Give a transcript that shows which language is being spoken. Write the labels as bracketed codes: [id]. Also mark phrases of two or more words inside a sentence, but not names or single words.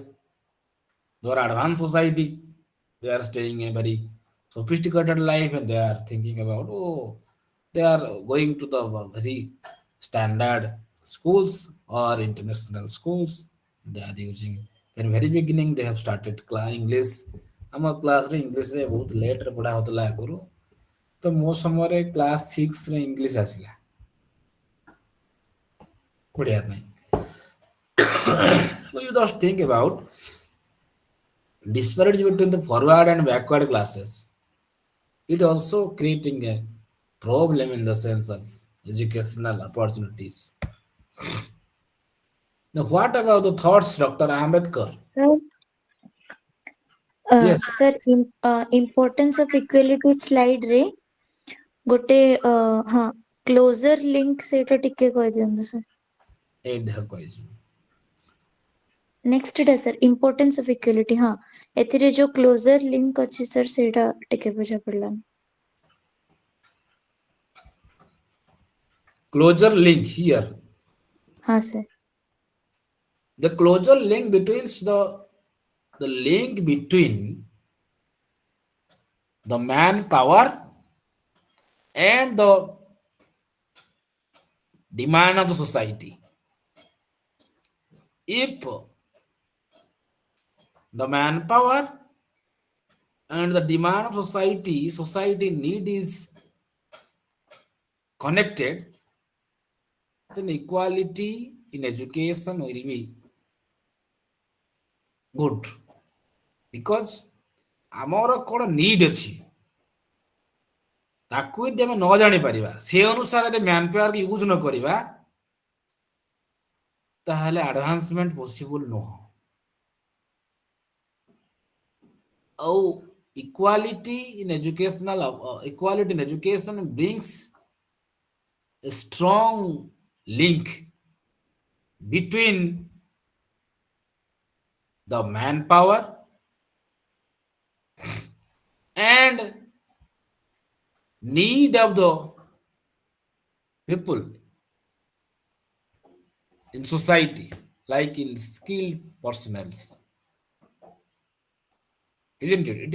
[en] They are advanced society, they are staying in a very sophisticated life and they are thinking about, oh, they are going to the very standard schools or international schools. They are using in very beginning they have started English. [or] ଆମ କ୍ଲାସରେ ଇଂଲିଶରେ ବହୁତ ଲେଟ୍ରେ ପଢ଼ା ହେଉଥିଲା ଆଗରୁ, ତ ମୋ ସମୟରେ କ୍ଲାସ୍ 6ରେ ଇଂଲିଶ ଆସିଲା ପଢ଼ିବା ପାଇଁ। [en] So you just think about disparity between the forward and backward classes. It also creating a problem in the sense of educational opportunities. Now, what about the thoughts, Dr. Ambedkar? Sir, Yes, sir, importance of equality slide [or] रे ଗୋଟେ ହଁ [en] closure link [or] ସେଇଟା ଟିକେ କହିଦିଅନ୍ତୁ ସାର୍। [en] eight the question. [or] ନେକ୍ସଟ ଟା ସାର୍ [en] importance of equality, [or] ହଁ ଏଥିରେ ଯୋଉ [en] closure link [or] ଅଛି ସାର୍ ସେଇଟା ଟିକେ ବୁଝା ପଡିଲାନି। [en] Closure link here. [or] ହଁ ସାର୍। [en] The closure link between the link between the manpower and the demand of the society. If the manpower and the demand of society need is connected, then equality in education will be good. [or] ବିକଜ ଆମର କଣ ନିଡ୍ ଅଛି ତାକୁ ଯଦି ଆମେ ନ ଜାଣିପାରିବା ସେ ଅନୁସାରେ [en] man power use [or] ନ କରିବା ତାହେଲେ [en] advancement possible [or] ନୁହଁ। [en] ଆଉ equality in education brings a strong link between the manpower and need of the people in society, like in skilled personnel, isn't it?